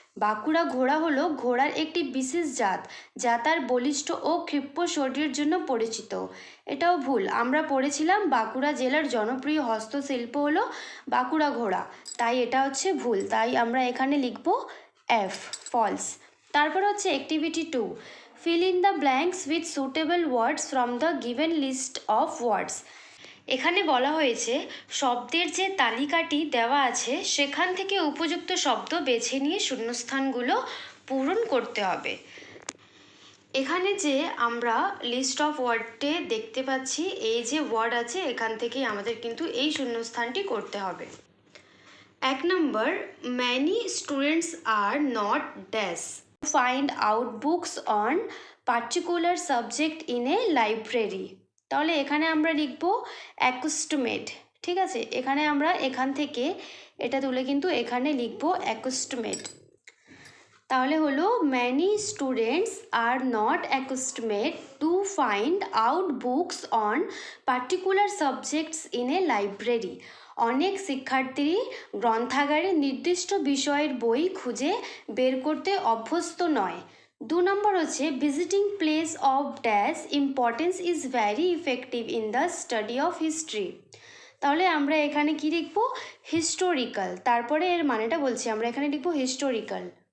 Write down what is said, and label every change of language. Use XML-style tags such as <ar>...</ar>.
<bn>বাঁকুড়া ঘোড়া হলো ঘোড়ার একটি বিশেষ জাত যা তার বলিষ্ঠ ও ক্ষিপ্র শরীরের জন্য পরিচিত, এটাও ভুল। আমরা পড়েছিলাম বাঁকুড়া জেলার জনপ্রিয় হস্তশিল্প হলো বাঁকুড়া ঘোড়া, তাই এটা হচ্ছে ভুল, তাই আমরা এখানে লিখব এফ, ফলস। তারপর হচ্ছে</bn> <en>Activity 2, fill in the blanks with suitable words from the given list of words.</en> <bn>এখানে বলা হয়েছে শব্দের যে তালিকাটি দেওয়া আছে সেখান থেকে উপযুক্ত শব্দ বেছে নিয়ে শূন্যস্থানগুলো পূরণ করতে হবে। এখানে যে আমরা লিস্ট অফ ওয়ার্ডে দেখতে পাচ্ছি, এই যে ওয়ার্ড আছে এখান থেকেই আমাদের কিন্তু এই শূন্যস্থানটি করতে হবে। 1 নম্বর,</bn> <en>many students are not dash find out books on particular subject in a library.</en> <bn>তাহলে এখানে আমরা লিখব অ্যাকুস্টমেট, ঠিক আছে? এখানে আমরা এখান থেকে এটা তুলে কিন্তু এখানে লিখব অ্যাকুস্টমেট। তাহলে হলো</bn> <en>many students are not accustomed to find out books on particular subjects in a library.</en> <bn>অনেক শিক্ষার্থী গ্রন্থাগারে নির্দিষ্ট বিষয়ের বই খুঁজে বের করতে অভ্যস্ত নয়। 2 নম্বর হচ্ছে</bn> <en>Visiting place of dash importance is very effective in the study of history.</en> <bn>তাহলে আমরা এখানে কি লিখব, হিস্টোরিক্যাল, তারপরে এর মানেটা বলছি, আমরা এখানে লিখব হিস্টোরিক্যাল।</bn>